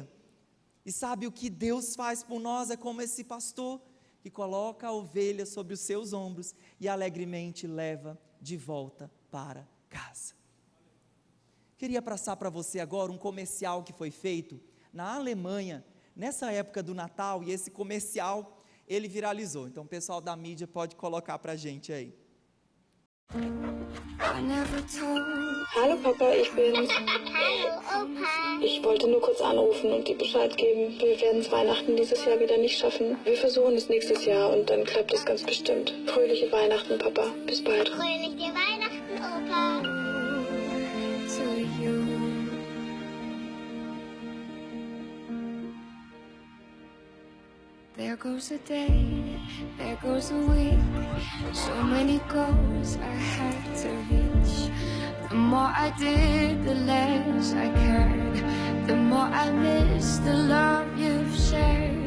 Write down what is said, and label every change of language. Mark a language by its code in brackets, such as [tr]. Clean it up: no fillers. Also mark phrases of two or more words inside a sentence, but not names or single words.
[pt] E sabe o que Deus faz por nós? É como esse pastor que coloca a ovelha sobre os seus ombros e alegremente leva de volta para casa. Queria passar para você agora um comercial que foi feito na Alemanha, nessa época do Natal, e esse comercial, ele viralizou. Então o pessoal da mídia pode colocar para a gente aí. [de] Hallo Papa, ich bin's. Hallo Opa. Ich wollte nur kurz anrufen und dir Bescheid geben. Wir werden es Weihnachten dieses Jahr wieder nicht schaffen. Wir versuchen es nächstes Jahr und dann klappt es ganz bestimmt. Fröhliche Weihnachten, Papa. Bis bald. Fröhliche Weihnachten, Opa. [en] There goes a day, there goes a week, so many goals I had to reach. The more I did, the less I cared, the more I missed the love you've shared.